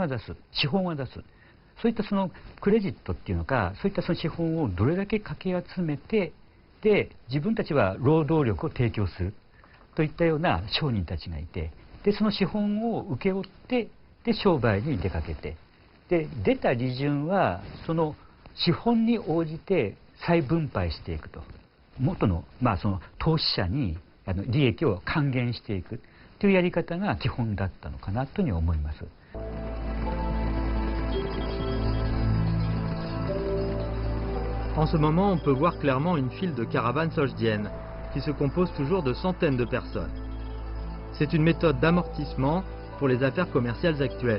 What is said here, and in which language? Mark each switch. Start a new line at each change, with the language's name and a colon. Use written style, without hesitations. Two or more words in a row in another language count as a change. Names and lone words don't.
Japanese: は出す資本は出すそういったそのクレジットっていうのかそういったその資本をどれだけかき集めてで自分たちは労働力を提供するといったような商人たちがいてでその資本を請け負ってで商売に出かけてで出た利潤はその資本に応じて再分配していくと元の、その投資者に利益を還元していくというやり方が基本だったのかなというふうに思います。
French: En ce moment, on peut voir clairement une file de caravanes soldiennes qui se compose toujours de centaines de personnes. C'est une méthode d'amortissement pour les affaires commerciales actuelles.